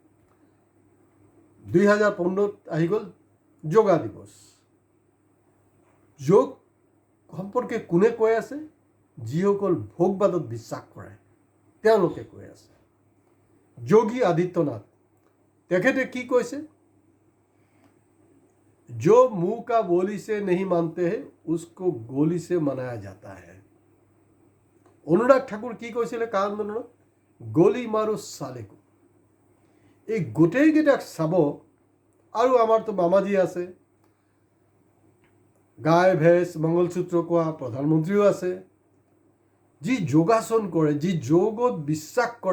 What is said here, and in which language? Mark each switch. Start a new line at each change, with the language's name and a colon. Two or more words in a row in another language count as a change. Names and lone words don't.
Assamese: 2015ত আহি গ'ল যোগা দিৱস। যোগ সম্পৰ্কে কোনে কৈ আছে? যিসকল ভোগবাদত বিশ্বাস কৰে তেওঁলোকে কৈ আছে। যোগী আদিত্যনাথ তেখেতে কি কৈছে?
Hindi: जो मुंह का बोली से नहीं मानते हैं उसको गोली से मनाया जाता है।
Assamese: অনুৰাগ ঠাকুৰ কি কৈছিলে কা আন্দোলনত?
Hindi: गोली मारो सालों को।
Assamese: এই গোটেইকেইটাক চাব। আৰু আমাৰতো মামাজী আছে, গাই ভেঁচ মংগলসূত্ৰ কোৱা প্ৰধানমন্ত্ৰীও আছে, যি যোগাসন কৰে, যি যোগত বিশ্বাস কৰে।